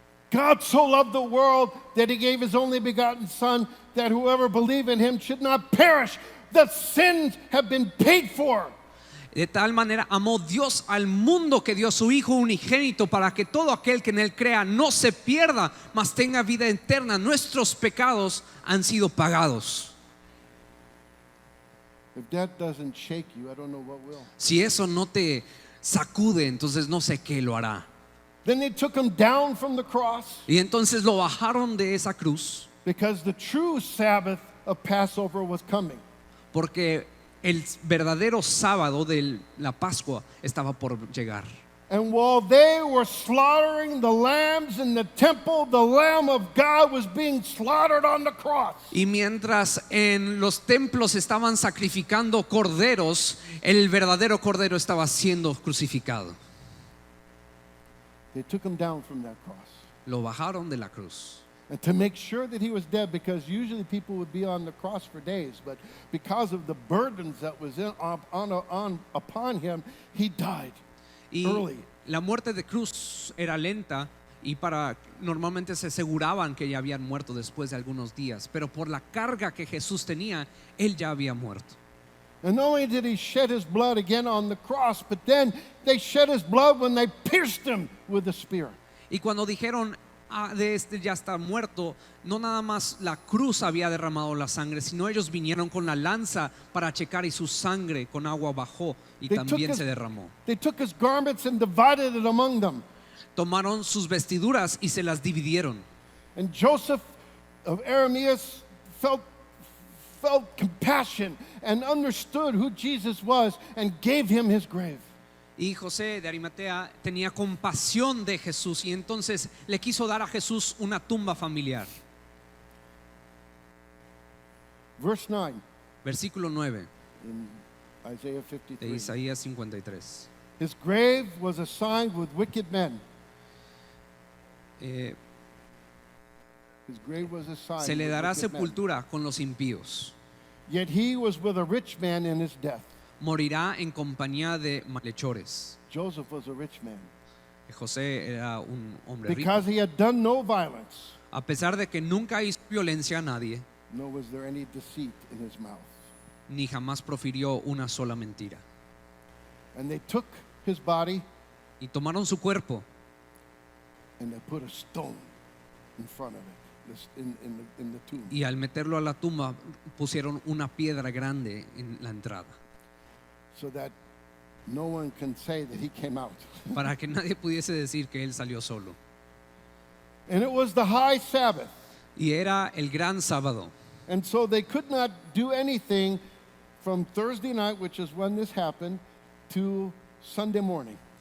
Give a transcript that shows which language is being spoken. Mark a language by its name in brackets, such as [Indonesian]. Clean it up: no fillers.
[English] God so loved the world that he gave his only begotten Son, that whoever believe in him should not perish. The sins have been paid for. [Spanish] De tal manera amó Dios al mundo que dio a su Hijo unigénito para que todo aquel que en él crea no se pierda, mas tenga vida eterna. Nuestros pecados han sido pagados. [English] If that doesn't shake you, I don't know what will. [Spanish] Si eso no te sacude, entonces no sé qué lo hará. [English] Then they took him down from the cross [Spanish] Y entonces lo bajaron de esa cruz [English] because the true Sabbath of Passover was coming. [Spanish] porque el verdadero sábado de la Pascua estaba por llegar. [English] And while they were slaughtering the lambs in the temple, the Lamb of God was being slaughtered on the cross. [Spanish] Y mientras en los templos estaban sacrificando corderos, el verdadero cordero estaba siendo crucificado. [English] They took him down from that cross. [Spanish] Lo bajaron de la cruz. [English] And to make sure that he was dead, because usually people would be on the cross for days, but because of the burdens that was upon him, he died [Spanish] Y [English] early. [Spanish] la muerte de cruz era lenta y normalmente se aseguraban que ya habían muerto después de algunos días, pero por la carga que Jesús tenía, él ya había muerto. [English] And not only did he shed his blood again on the cross, but then they shed his blood when they pierced him with a spear. [Spanish] Y cuando dijeron, de este ya está muerto, no nada más la cruz había derramado la sangre, sino ellos vinieron con la lanza para checar y su sangre con agua bajó y también se derramó. [English] They took his garments and divided it among them. [Spanish] Tomaron sus vestiduras y se las dividieron. [English] And Joseph of Arimaeus felt compassion and understood who Jesus was and gave him his grave. [Spanish] Y José de Arimatea tenía compasión de Jesús y entonces le quiso dar a Jesús una tumba familiar. [English] Verse 9 [Spanish] Versículo 9 [English] in Isaiah [Spanish] de 53. Isaías 53. [English] His grave was assigned with wicked men. Eh, His grave was assigned [Spanish] Se le [English] with [Spanish] dará [English] wicked men. [Spanish] sepultura con los impíos. [English] Yet he was with a rich man in his death. [Spanish] Morirá en compañía de malhechores. [English] Joseph was a rich man [Spanish] José era un hombre rico. [English] because he had done no violence, [Spanish] A pesar de que nunca hizo violencia a nadie, [English] nor was there any deceit in his mouth. [Spanish] ni jamás profirió una sola mentira. [English] And they took his body [Spanish] Y tomaron su cuerpo [English] and they put a stone in front of it, in the tomb. [Spanish] y al meterlo a la tumba pusieron una piedra grande en la entrada [English] So that no one can say that he came out. [Spanish] para que nadie pudiese decir que él salió solo. [English] And it was the high Sabbath. [Spanish] Y era el gran sábado. [English] And so they could not do anything from Thursday night, which is when this happened, to Sunday morning.